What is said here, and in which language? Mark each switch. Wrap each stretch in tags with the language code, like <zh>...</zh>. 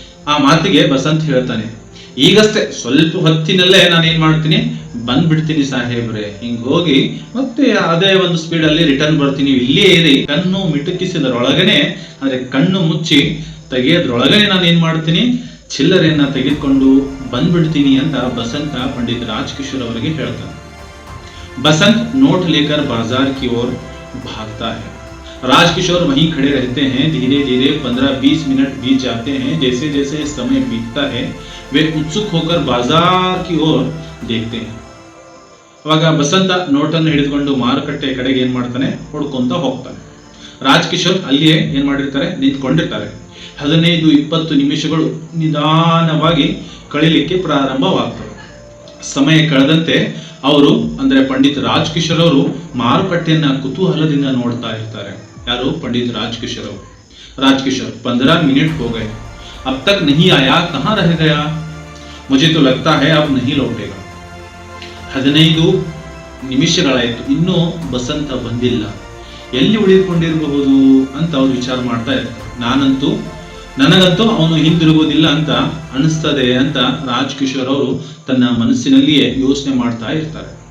<kn>ಆ ಮಾತಿಗೆ ಬಸಂತ್ ಹೇಳ್ತಾನೆ, ಈಗಷ್ಟೇ ಸ್ವಲ್ಪ ಹೊತ್ತಿನಲ್ಲೇ ನಾನು ಏನ್ ಮಾಡ್ತೀನಿ, ಬಂದ್ಬಿಡ್ತೀನಿ ಸಾಹೇಬ್ರೆ. ಹಿಂಗ್ ಹೋಗಿ ಮತ್ತೆ ಅದೇ ಒಂದು ಸ್ಪೀಡ್ ಅಲ್ಲಿ ರಿಟರ್ನ್ ಬರ್ತೀನಿ, ಇಲ್ಲೇ ಇರಿ. ಕಣ್ಣು ಮಿಟುಕಿಸಿದರೊಳಗನೆ, ಅಂದ್ರೆ ಕಣ್ಣು ಮುಚ್ಚಿ ತೆಗೆಯೋದ್ರೊಳಗನೆ ನಾನು ಏನ್ ಮಾಡ್ತೀನಿ, ಚಿಲ್ಲರೆಯನ್ನ ತೆಗೆದುಕೊಂಡು ಬಂದ್ಬಿಡ್ತೀನಿ ಅಂತ ಬಸಂತ ಪಂಡಿತ್ ರಾಜ್ಕಿಶೋರ್ ಅವರಿಗೆ ಹೇಳ್ತಾನೆ.</kn> <hi>बसंत नोट लेकर बाजार की ओर भागता है. राजकिशोर वहीं खड़े रहते हैं. धीरे धीरे 15-20 मिनट बीत जाते हैं. जैसे जैसे समय बीतता है वे उत्सुक होकर बाजार की ओर देखते हैं.</hi> <kn>ಅವಾಗ ಬಸಂತ ನೋಟನ್ನು ಹಿಡಿದುಕೊಂಡು ಮಾರುಕಟ್ಟೆ ಕಡೆಗೆ ಏನ್ ಮಾಡ್ತಾನೆ, ಹುಡ್ಕೊಂತ ಹೋಗ್ತಾನೆ. ರಾಜ್ಕಿಶೋರ್ ಅಲ್ಲಿಯೇ ಏನ್ ಮಾಡಿರ್ತಾರೆ, ನಿಂತ್ಕೊಂಡಿರ್ತಾರೆ. 15-20 ನಿಮಿಷಗಳು ನಿಧಾನವಾಗಿ ಕಳಿಲಿಕ್ಕೆ ಪ್ರಾರಂಭವಾಗ್ತವೆ. ಸಮಯ ಕಳೆದಂತೆ ಅವರು ಅಂದ್ರೆ ಪಂಡಿತ್ ರಾಜ್ಕಿಶೋರ್ ಅವರು ಮಾರುಕಟ್ಟೆಯನ್ನ ಕುತೂಹಲದಿಂದ ನೋಡ್ತಾ ಇರ್ತಾರೆ. ಯಾರು? ಪಂಡಿತ್ ರಾಜ್ಕಿಶೋರ್ ಅವರು.</kn> <hi>राजकिशोर 15 मिनट हो गए, अब तक नहीं आया, कहाँ रह गया? मुझे तो लगता है अब नहीं लौटेगा.</hi> <kn>15 ನಿಮಿಷಗಳಾಯ್ತು, ಇನ್ನೂ ಬಸಂತ ಬಂದಿಲ್ಲ, ಎಲ್ಲಿ ಉಳಿದುಕೊಂಡಿರಬಹುದು ಅಂತ ಅವ್ರು ವಿಚಾರ ಮಾಡ್ತಾ ಇರ್ತಾರೆ. ನನಗಂತೂ ಅವನು ಹಿಂದಿರುಗೋದಿಲ್ಲ ಅಂತ ಅನಿಸ್ತದೆ ಅಂತ ರಾಜ್ಕಿಶೋರ್ ಅವರು ತನ್ನ ಮನಸ್ಸಿನಲ್ಲಿಯೇ ಯೋಚನೆ ಮಾಡ್ತಾ ಇರ್ತಾರೆ.</kn>